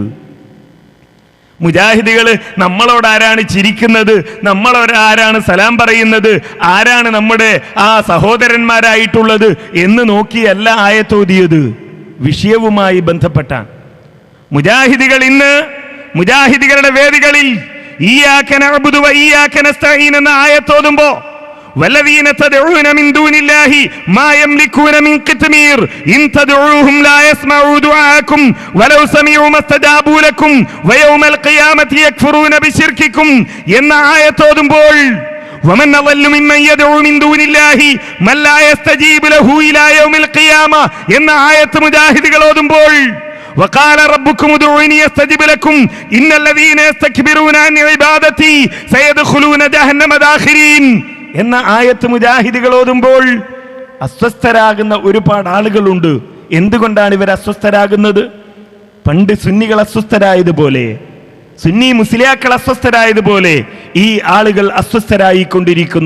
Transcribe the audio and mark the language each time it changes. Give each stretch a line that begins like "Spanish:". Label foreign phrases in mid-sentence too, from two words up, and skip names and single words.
Malayalam: മുജാഹിദികൾ നമ്മളോട് ആരാണ് ചിരിക്കുന്നത്, നമ്മളോട് ആരാണ് സലാം പറയുന്നത്, ആരാണ് നമ്മുടെ ആ സഹോദരന്മാരായിട്ടുള്ളത് എന്ന് നോക്കിയല്ല ആയത്തോതിയത്. വിഷയവുമായി ബന്ധപ്പെട്ട മുജാഹിദികൾ ഇന്ന് മുജാഹിദികളുടെ വേദികളിൽ
Arabic: إياك نعبد وإياك نستعين
Malayalam: എന്ന ആയത്തോതുമ്പോ
Arabic: والذين تدعون من دون الله ما يملكون من قطمير إن تدعوهم لا يسمعوا دعاءكم ولو سمعوا ما استجابوا لكم ويوم القيامة يكفرون بشرككم
Malayalam: എന്ന ആയത്ത് ഓതുമ്പോൾ
Arabic: ومن أضل ممن يدعو من دون الله من لا يستجيب له إلى يوم القيامة
Malayalam: എന്ന ആയത്ത് മുജാഹിദുകൾ ഓതുമ്പോൾ
Arabic: وقال ربكم ادعوني استجب لكم إن الذين يستكبرون عن عبادتي سيدخلون جهنم داخرين
Malayalam: എന്ന ആയത്ത് മുജാഹിദുകൾ ഓതുമ്പോൾ അസ്വസ്ഥരാകുന്ന ഒരുപാട് ആളുകളുണ്ട്. എന്തുകൊണ്ടാണ് ഇവർ അസ്വസ്ഥരാകുന്നത്? പണ്ട് സുന്നികൾ അസ്വസ്ഥരായതുപോലെ, സുന്നി മുസ്ലിയാക്കൾ അസ്വസ്ഥരായതുപോലെ ഈ ആളുകൾ അസ്വസ്ഥരായിക്കൊണ്ടിരിക്കുന്നു.